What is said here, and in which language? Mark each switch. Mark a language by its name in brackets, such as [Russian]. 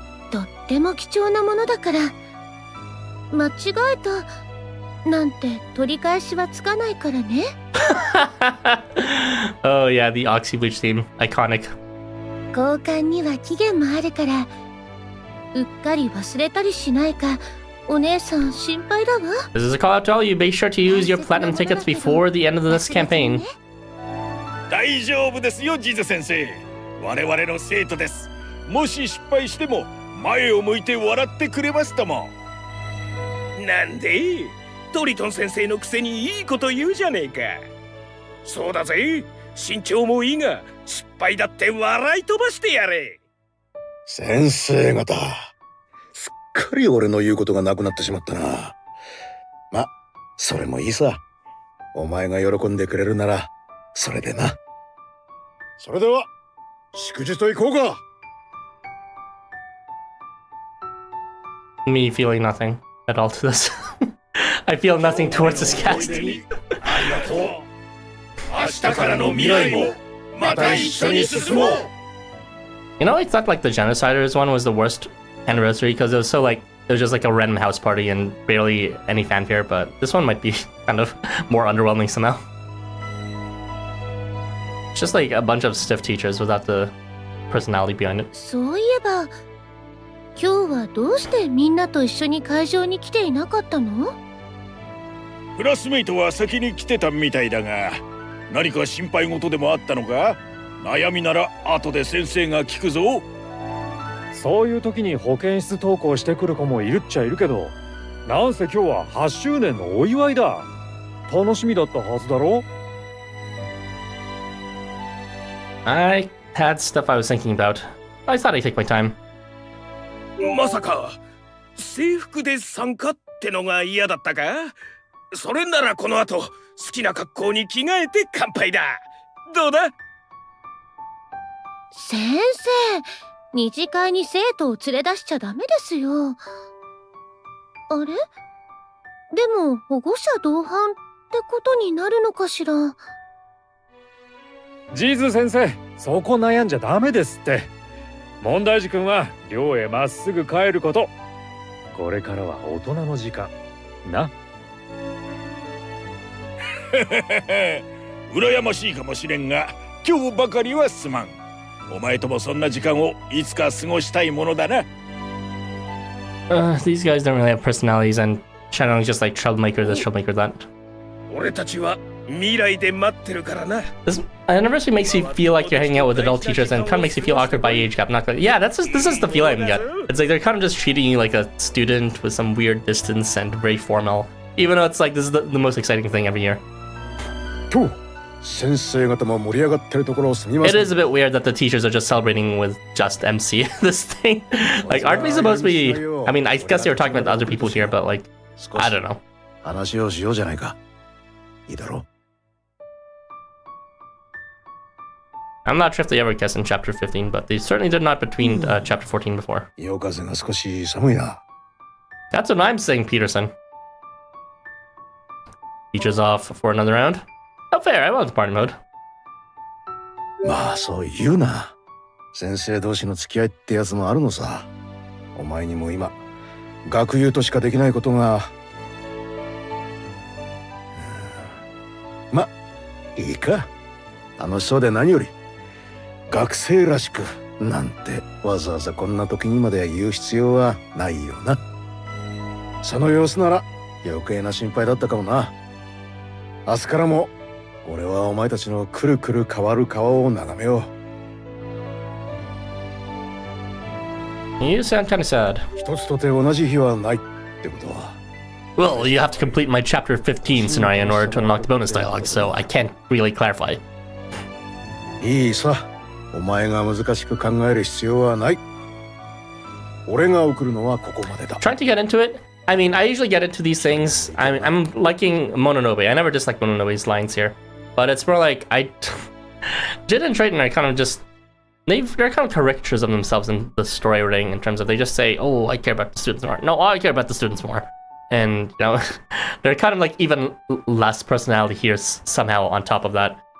[Japanese] とっても貴重なものだから。間違えたなんて取り返しはつかないからね。 [English] Oh yeah, the Oxy Bleach theme. Iconic. [Japanese] 交換には期限もあるから、うっかり忘れたりしないか、お姉さん心配だわ。 [English] This is a call out to all you. Make sure to use your platinum tickets before the end of this campaign. [Japanese] 大丈夫ですよ、ジズ先生。我々の生徒です。もし失敗しても前を向いて笑ってくれますとも。なんでトリトン先生のくせにいいこと言うじゃねえか。そうだぜ、身長もいいが失敗だって笑い飛ばしてやれ。先生方、すっかり俺の言うことがなくなってしまったな。ま、それもいいさ。お前が喜んでくれるならそれでな。それでは祝辞といこうか。 [English] Me feeling nothing at all to this. I feel nothing towards this cast. [Japanese] ありがとう。明日からの未来もまた一緒に進もう。 [English] You know, I thought like the Genociders one was the worst anniversary because it was so like it was just like a random house party and barely any fanfare, but this one might be kind of more underwhelming somehow. It's just like a bunch of stiff teachers without the personality behind it. [Japanese] そういえば今日はどうしてみんなと一緒に会場に来ていなかったの？クラスメイトは先に来てたみたいだが、何か心配事でもあったのか？悩みなら後で先生が聞くぞ。そういう時に保健室登校してくる子もいるっちゃいるけど、なんせ今日は8周年のお祝いだ。楽しみだったはずだろ。 [English] I had stuff I was thinking about. I thought I'd take my time. [Japanese] まさか制服で参加ってのが嫌だったか？それならこの後好きな格好に着替えて乾杯だ。どうだ？先生、二次会に生徒を連れ出しちゃダメですよ。あれ？でも保護者同伴ってことになるのかしら。ジーズ先生、そこ悩んじゃダメですって。問題児くんは寮へまっすぐ帰ること。これからは大人の時間な。羨ましいかもしれんが今日ばかりはすまん。お前ともそんな時間をいつか過ごしたいものだな。 [English] These guys don't really have personalities, and Shino is just like troublemaker this, troublemaker that. [Japanese] 俺たちは未来で待ってるからな。 [English] This anniversary makes you feel like you're hanging out with adult teachers, and kind of makes you feel awkward by age gap. Not like, yeah, this is the feeling I get. It's like they're kind of just treating you like a student with some weird distance and very formal, even though it's like this is the most exciting thing every year. [Japanese] と先生方も盛り上がってるところをすみま [English] It [Japanese] せん。 [English] is a bit weird that the teachers are just celebrating with just MC this thing. Like, aren't we supposed to be? I mean, I guess they were talking about the other people here, but like, I don't know. [Japanese] 話をしようじゃないか。いいだろう。 [English] I'm not sure if they ever guessed in chapter 15, but they certainly did not between chapter 14 before. [Japanese] 夜風が少し寒いな。 [English] That's what I'm saying, Peterson. Teachers off for another round. Oh, fair. I want the party mode. [Japanese] まあそう言うな。先生同士の付き合いってやつもあるのさ。お前にも今学友としかできないことが。まいいか。楽しそうで何より。学生らしくなんてわざわざこんな時にまで言う必要はないよな。その様子なら余計な心配だったかもな。明日からも俺はお前たちのくるくる変わる顔を眺めよう。 [English] You sound kind of sad. [Japanese] 一つとて同じ日はないってことは。 [English] Well, you have to complete my chapter 15 scenario in order to unlock the bonus dialogue, so I can't really clarify. [Japanese] いいさ。お前が難しく考える必要はない。俺が送るのはここまでだ。 [English] Trying to get into it. I mean, I usually get into these things. I'm liking Mononobe. I never disliked Mononobe's lines here. But it's more like Ded and Triton are kind of just they're kind of caricatures of themselves in the story writing in terms of they just say, oh, I care about the students more. No, I care about the students more. And, you know, they're kind of like even less personality here somehow on top of that.